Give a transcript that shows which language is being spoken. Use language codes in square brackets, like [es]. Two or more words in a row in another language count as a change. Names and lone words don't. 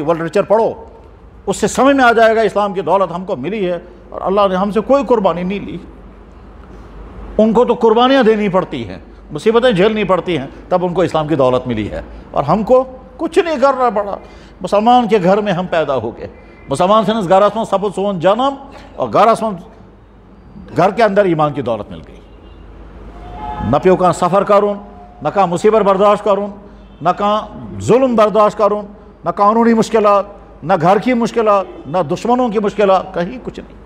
[ur] وہ لٹریچر پڑھو, اس سے سمجھ میں آ جائے گا اسلام کی دولت ہم کو ملی ہے اور اللہ نے ہم سے کوئی قربانی نہیں لی. ان کو تو قربانیاں دینی پڑتی ہیں, مصیبتیں جھیلنی پڑتی ہیں, تب ان کو اسلام کی دولت ملی ہے. اور ہم کو کچھ نہیں کرنا پڑا. مسلمان کے گھر میں ہم پیدا ہو گئے. [ks] مسلمان سے گھرس من سپد سون جنم, [ur] اور گھر کے اندر ایمان کی دولت مل گئی. نہ پیو کہاں سفر کرون, نہ کہاں مصیبت برداشت کرون, نہ کہاں ظلم برداشت کرون, نہ قانونی مشکلات, نہ گھر کی مشکلات, نہ دشمنوں کی مشکلات, کہیں کچھ نہیں.